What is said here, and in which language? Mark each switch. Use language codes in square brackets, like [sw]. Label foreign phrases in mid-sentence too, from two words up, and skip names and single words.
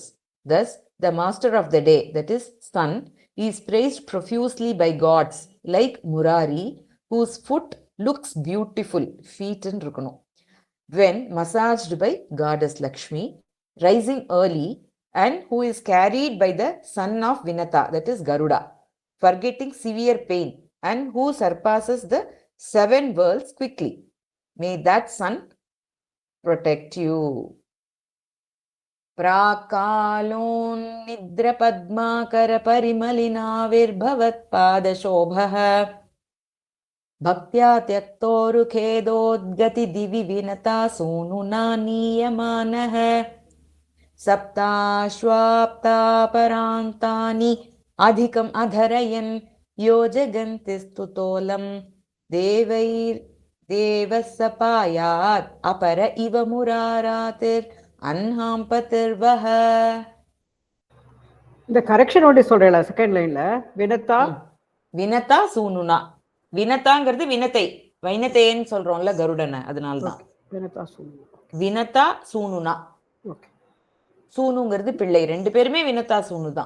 [en] Thus, the master of the day, that is sun, is praised profusely by gods like Murari, whose foot looks beautiful, feet in Rukano, when massaged by goddess Lakshmi, rising early, and who is carried by the son of Vinata, that is Garuda, forgetting severe pain, and who surpasses the 7 worlds quickly. May that sun protect you. [sa] प्राकालोन्निद्रपद्माकरपरिमलिनाविर्भवत्पादशोभः भक्त्या त्यक्तोरुखेदोद्गति दिवि विनता सूनुना नीयमानः सप्ताश्वाप्तापरान्तानि अधिकम् अधरयन् यो जगन्ति स्तुतोलं देवैर्देवः सपायात् अपर इव मुरारातिर् अन्हाम्पतिर्वः. [ta] இந்த கரெக்ஷன் ஒட்டி சொல்றேன் [en] second line [ta] வினத்தா [sa] विनता सूनुना. [ta] வினதாங்கிறது வினத்தை, வைனத்தைன்னு சொல்றோம்ல கருடனை, அதனால்தான் வினத்தா சொல்லுங்க. [sa] विनता सूनुना. [ta] ஓகே. சூனுங்கிறது பிள்ளை, 2 பேருமே [sa] विनता सूनु [ta] தான்.